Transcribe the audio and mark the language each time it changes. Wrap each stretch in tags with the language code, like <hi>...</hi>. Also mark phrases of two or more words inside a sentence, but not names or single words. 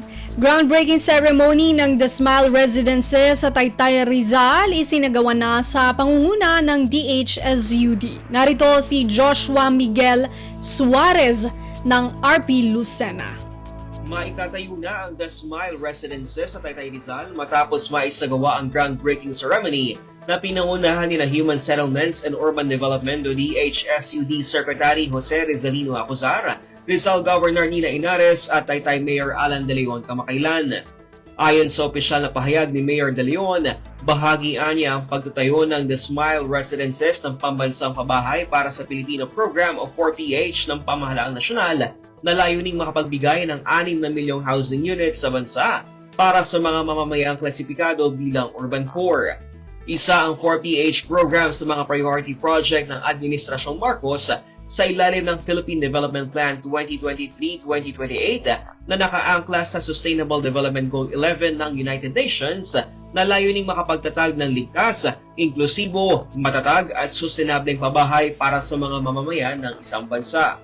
<en>Groundbreaking ceremony</en> <tl>ng The Smile Residences sa Taytay, Rizal isinagawa na sa pangunguna ng DHSUD. Narito si Joshua Miguel Suarez ng RP Lucena. Maitatayo na ang The Smile Residences sa Taytay, Rizal matapos maisagawa ang</tl> <en>groundbreaking ceremony</en> <tl>na pinangunahan ni Human Settlements and Urban Development o DHSUD Secretary Jose Rizalino Acuzar, Rizal Governor Nina Inares at Taytay Mayor Alan De Leon kamakailan. Ayon sa opisyal na pahayag ni Mayor De Leon, bahagian niya ang pagtatayo ng The Smile Residences ng Pambansang Pabahay para sa Pilipino Program o 4PH ng Pamahalaang Nasyonal na layuning makapagbigay ng 6 na milyong</tl> <en>housing units</en> <tl>sa bansa para sa mga mamamayang klasipikado bilang</tl> <en>urban core.</en> <tl>Isa ang 4PH program sa mga</tl> <en>priority project</en> <tl>ng Administrasyong Marcos sa ilalim ng Philippine Development Plan 2023-2028 na nakaangkla sa Sustainable Development Goal 11 ng United Nations na layuning makapagtatag ng ligtas, inklusibo, matatag at sustainableng pabahay para sa mga mamamayan ng isang bansa.</tl>